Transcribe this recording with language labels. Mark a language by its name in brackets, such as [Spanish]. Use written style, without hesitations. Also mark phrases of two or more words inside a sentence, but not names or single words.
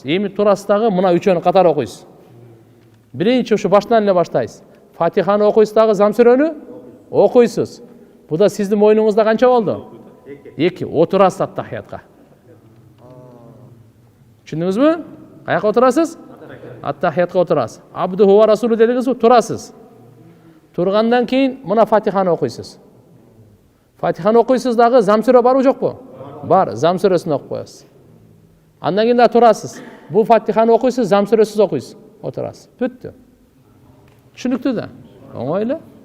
[Kyrgyz] Эми турасыз дагы мына 3-өнү катар окуйсуз. Биринчи ушу баштан эле баштайсыз. Фатиханы окуйсуз дагы зам сүрөнү окуйсуз. Бу да сиздин мойнуңузда канча болду? 2. Отурасыз аттахиятка. Түшүндүңүзбү? Каяка отурасыз? Ат-тахиятка отурасыз. [Arabic] عبده ورسوله [Kyrgyz] дедиңизби? Турасыз. Тургандан кийин мына Фатиханы окуйсуз. Фатиханы окуйсуз дагы зам сүрө барбы жокпу? Бар, зам сүрөсүн окуп коесуз. Андан кийин да турасыз. Бул Фатиханы окуйсуз, зам сүрөсүн окуйсуз. Отурасыз. Бүттү. Түшүнүктүү да. Оңой эле.